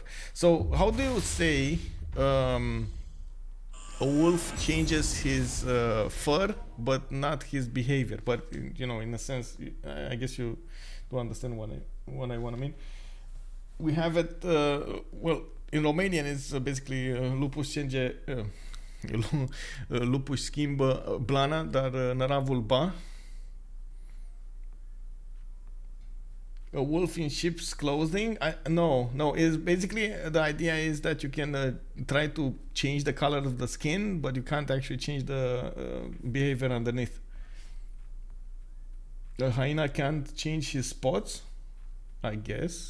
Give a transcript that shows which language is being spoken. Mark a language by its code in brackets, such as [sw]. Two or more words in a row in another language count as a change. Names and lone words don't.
[en] So, how do you say a wolf changes his fur, but not his behavior? But you know, in a sense, I guess you do understand what I want to mean. We have it. Well, in Romanian, it's basically lupus change. [ro] Lupus schimbă blana, dar năravul ba. [en] A wolf in sheep's clothing? No. It's basically the idea is that you can try to change the color of the skin, but you can't actually change the behavior underneath. The hyena can't change his spots, I guess.